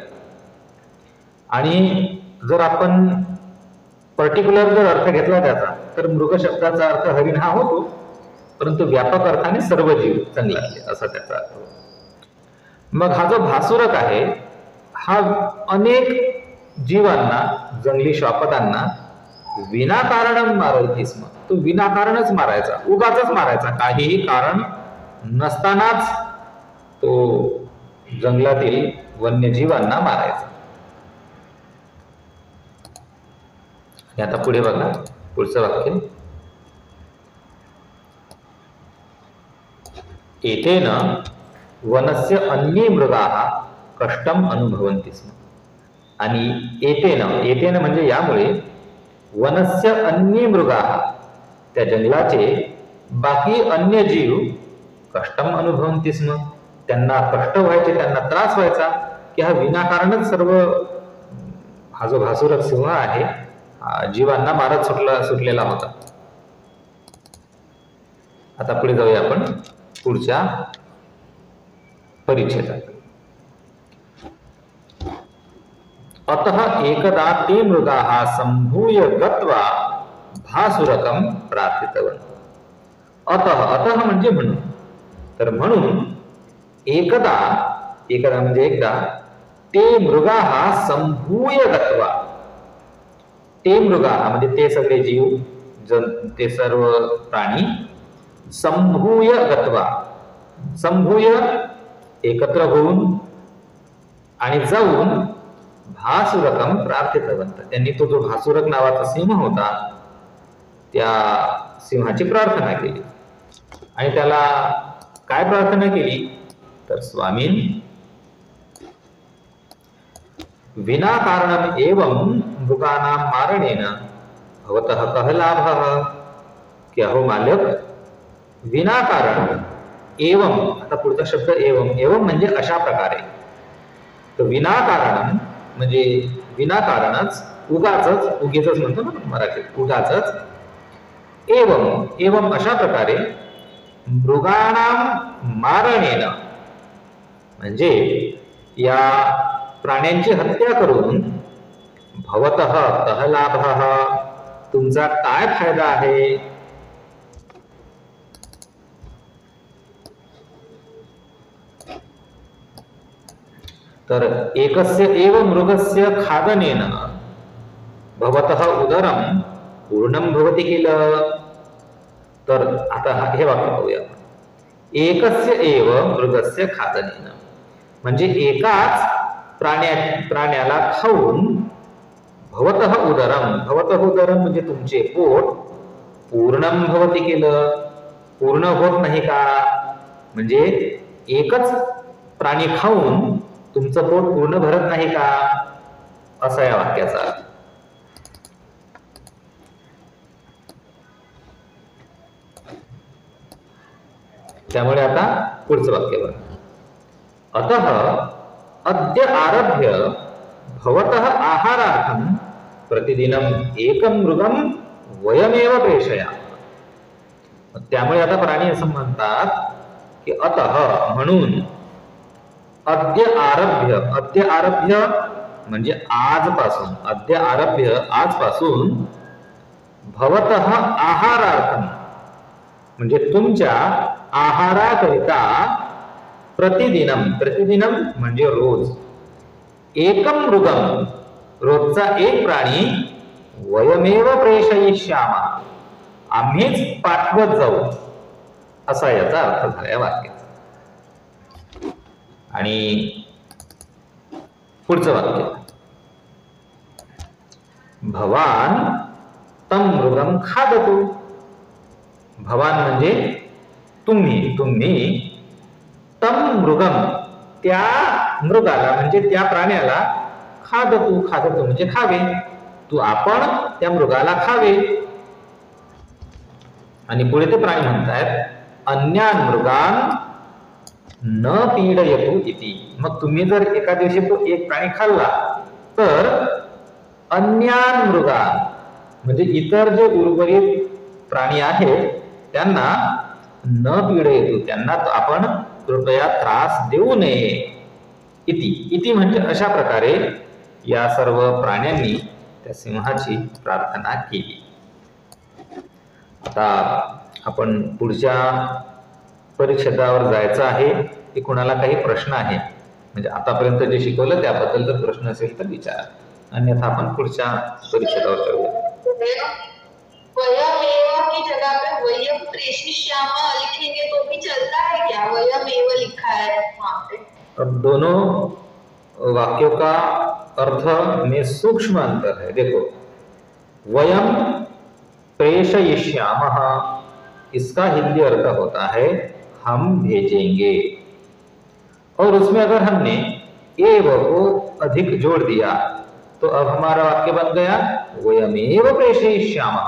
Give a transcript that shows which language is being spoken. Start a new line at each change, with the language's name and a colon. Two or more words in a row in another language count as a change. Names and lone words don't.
Marathi: आणि जर आपण पर्टिक्युलर जर अर्थ घेतला त्याचा, तर मृग शब्दाचा अर्थ हरिण हा होतो, परंतु व्यापक अर्थाने सर्व जीव जंगलातले असा त्याचा अर्थ होतो. मग हा जो भासुरक आहे हा अनेक जीवांना, जंगली श्वापदांना विनाकारण
Sanskrit: मारयति स्म.
Marathi: तो विनाकारणच मारायचा, उगाचच मारायचा, काहीही कारण नसतानाच तो जंगलातील वन्यजीवांना मारायचा. आता पुढे बघा, पुढचं वाक्य,
Sanskrit: एतेन वनस्य अन्ये मृगाः कष्टम अनुभवन्ति स्म.
Marathi: आणि एतेन म्हणजे यामुळे,
Sanskrit: वनस्य अन्ये मृगाः
Marathi: त्या जंगलाचे बाकी अन्य जीव
Sanskrit: कष्टम अनुभवन्ति स्म,
Marathi: त्यांना कष्ट व्हायचे, त्यांना त्रास व्हायचा, की हा विनाकारणच सर्व हा जो भासुरक सिंह आहे जीवांना मारत सुटलेला होता. आता पुढे जाऊया आपण पुढच्या परिच्छेदात.
Sanskrit: अतः एकदा ते मृगाः संभूय गत्वा भासुरकं प्रार्थितवन्तः.
Marathi: अतः म्हणजे म्हणून, तर म्हणून एकदा म्हणजे एकदा,
Sanskrit: ते मृगाः संभूय गत्वा, ते मृगाः
Marathi: म्हणजे ते सगळे जीव, ते सर्व प्राणी,
Sanskrit: संभूय गत्वा, संभूय
Marathi: एकत्र होऊन आणि जाऊन,
Sanskrit: भासुरकम प्रार्थितवंत,
Marathi: त्यांनी तो जो भासुरक नावाचा सिंह होता त्या सिंहाची प्रार्थना केली. आणि त्याला काय प्रार्थना केली, तर
Sanskrit: स्वामीन विनाकारणम एवं मृगानां मारणेन भवतः कः लाभः?
Marathi: की अहो मालक, विनाकारण एवं, आता पुढचा शब्द एवं, एवं म्हणजे अशा प्रकारे, तर विनाकारण म्हणजे विनाकारणच, उगाचच, उगीचच म्हणतो ना मराठीत, उगाचच,
Sanskrit: एवं एवं
Marathi: अशा प्रकारे
Sanskrit: मृगाणां मारणेन
Marathi: म्हणजे या प्राण्यांची हत्या करून
Sanskrit: भवतः कः लाभः,
Marathi: तुमचा काय फायदा आहे?
Sanskrit: तर एकस्य एव मृगस्य खादनेन भवतः उदरम पूर्णं भवति किल.
Marathi: तर आता हे वाक्य पाहूया.
Sanskrit: एकस्य एव मृगस्य खादनेन
Marathi: म्हणजे एकाच प्राण्याला खाऊन
Sanskrit: भवतः उदरम, भवतः उदरम
Marathi: म्हणजे तुमचे पोट
Sanskrit: पूर्णं भवति किल,
Marathi: पूर्ण होत नाही का? म्हणजे एकच प्राणी खाऊन तुमचं पोट पूर्ण भरत नाही का, असा या वाक्याचा अर्थ. त्यामुळे आता पुढचं वाक्य बघा.
Sanskrit: अतः अद्य आरभ्य भवतः आहारार्थं प्रतिदिनं एकं मृगं वयमेव प्रेषयामः.
Marathi: त्यामुळे आता प्राणी असं म्हणतात की अतः म्हणून,
Sanskrit: अद्य आरभ्य, अद्य आरभ्य
Marathi: म्हणजे आजपासून,
Sanskrit: अद्य आरभ्य
Marathi: आजपासून,
Sanskrit: भवतः आहारार्थं
Marathi: म्हणजे तुमच्या आहाराकरिता, प्रतिदिनम, प्रतिदिनम म्हणजे रोज,
Sanskrit: एकम मृगम
Marathi: रोजचा एक प्राणी,
Sanskrit: वयमेव प्रेषयिष्यामः
Marathi: आम्हीच पाठवत जाऊ, असा याचा अर्थ झाला या वाक्याचा. आणि पुढचं वाक्य,
Sanskrit: भवान तम मृगम खादतु.
Marathi: भवान म्हणजे तुम्ही, तुम्ही
Sanskrit: तम मृगम
Marathi: त्या मृगाला म्हणजे त्या प्राण्याला,
Sanskrit: खादतु, खादतु
Marathi: म्हणजे खावे, तू आपण त्या मृगाला खावे. आणि पुढे ते प्राणी म्हणतायत
Sanskrit: अन्यान मृगान न पीडयतु इति.
Marathi: मग तुम्ही जर एका दिवशी तो एक प्राणी खाल्ला तर
Sanskrit: अन्यान मृगान
Marathi: म्हणजे इतर जे उर्वरित प्राणी आहेत त्यांना
Sanskrit: न पीडयतु
Marathi: त्यांना आपण कृपया त्रास देऊ नये. इति, इति म्हणजे अशा प्रकारे या सर्व प्राण्यांनी त्या सिंहाची प्रार्थना केली. आता आपण पुढच्या परिच्छेदावर जायचं आहे. की कुणाला काही प्रश्न आहे म्हणजे आतापर्यंत जे शिकवलं त्याबद्दल जर प्रश्न असेल तर विचारा, अन्यथा आपण पुढच्या परिच्छेदावर जाऊया.
Hindi: वयमेव की जगह पे
Sanskrit: वयम प्रेषयिष्यामः
Hindi: लिखेंगे तो भी चलता है क्या? वयमेव लिखा है वहां पे. अब दोनों वाक्यों का अर्थ में सूक्ष्म अंतर है. देखो,
Sanskrit: वयम प्रेषयिष्यामः
Hindi: इसका हिंदी अर्थ होता है हम भेजेंगे, और उसमें अगर हमने एव को अधिक जोड़ दिया तो अब हमारा वाक्य बन गया
Sanskrit: वयमेव प्रेषयिष्यामः.